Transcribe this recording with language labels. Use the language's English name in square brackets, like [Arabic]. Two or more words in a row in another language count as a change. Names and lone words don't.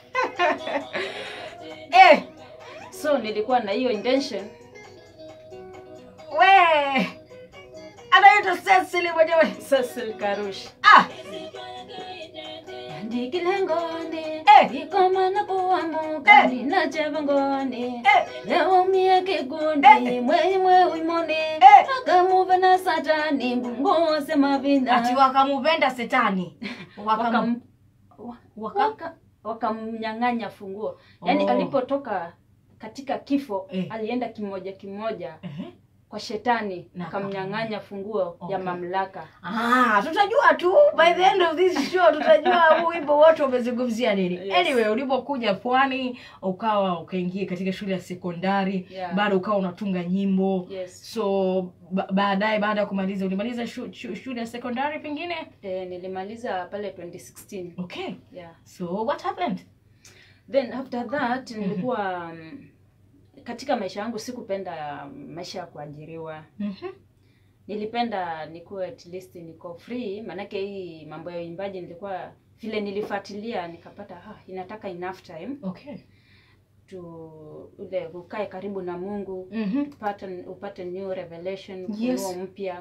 [Swahili] So nilikuwa na hiyo intention. Anaitwa Cecily mwenyewe, [Kamba] Cecily Karush. Ndikilengoni, ikoma na kuamuka, ninachevangoni, leo mie kigundi, mwe uimoni, wakamuva na satani, mbungose mavinda. [Swahili] Ati wakamupenda setani? Wakamnyang'anya funguo. Yani alipotoka katika kifo, alienda kimoja kwa shetani, akamnyang'anya funguo ya mamlaka. Tutajua tu [English] by the end of this show, [Swahili] tutajua wimbo wote umezungumzia nini. Anyway, ulipokuja Pwani ukaingia katika shule ya sekondari, bado ukawa unatunga nyimbo. So baadaye baada ya kumaliza, ulimaliza shule ya sekondari pengine? Nilimaliza pale 2016. [English] Okay. So what happened? Then after that [Swahili] nilikuwa katika maisha yangu sikupenda maisha ya kuajiriwa. Nilipenda nikuwe [English] at least [Swahili] niko free, manake hii mambo ya uimbaji nilikuwa vile nilifuatilia nikapata inataka [English] enough time. [Swahili] Okay. Ukae karibu na Mungu, upate [English] new revelation, [Swahili] kuwa mpya.